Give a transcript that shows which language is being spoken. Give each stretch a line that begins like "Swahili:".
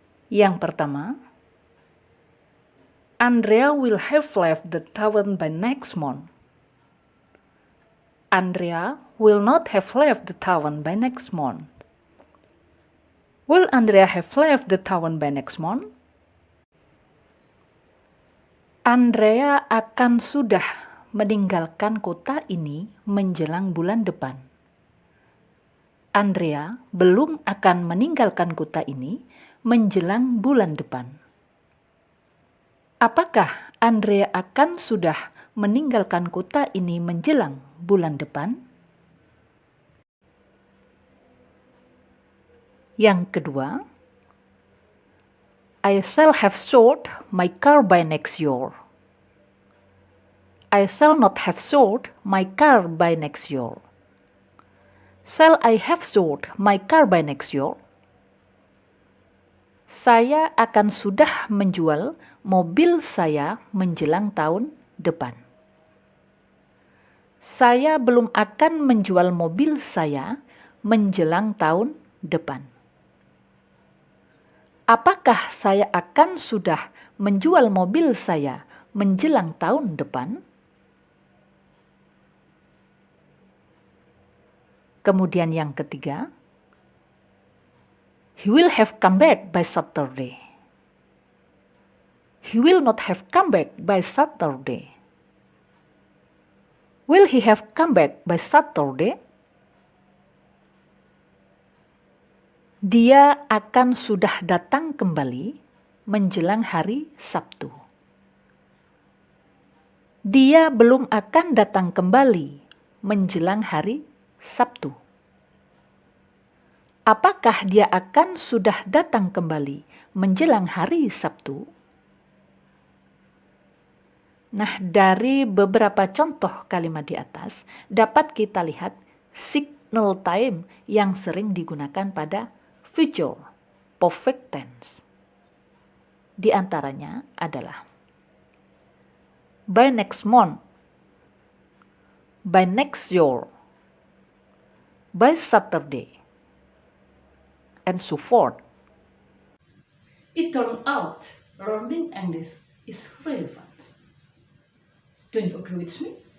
Indonesian: Yang pertama,
English: Andrea will have left the town by next month. Andrea will not have left the town by next month. Will Andrea have left the town by next month?
Indonesian: Andrea akan sudah meninggalkan kota ini menjelang bulan depan. Andrea belum akan meninggalkan kota ini menjelang bulan depan. Apakah Andrea akan sudah meninggalkan kota ini menjelang bulan depan? Yang kedua,
English: I shall have sold my car by next year. I shall not have sold my car by next year. Shall I have sold my car by next year?
Indonesian: Saya akan sudah menjual mobil saya menjelang tahun depan. Saya belum akan menjual mobil saya menjelang tahun depan. Apakah saya akan sudah menjual mobil saya menjelang tahun depan? Kemudian yang ketiga,
English: he will have come back by Saturday. He will not have come back by Saturday. Will he have come back by Saturday?
Indonesian: Dia akan sudah datang kembali menjelang hari Sabtu. Dia belum akan datang kembali menjelang hari Sabtu. Apakah dia akan sudah datang kembali menjelang hari Sabtu? Nah, dari beberapa contoh kalimat di atas, dapat kita lihat signal time yang sering digunakan pada future perfect tense. Di antaranya adalah
English: by next month, by next year, by Saturday, and so forth. It turned out learning English is really fun. Don't you agree with me?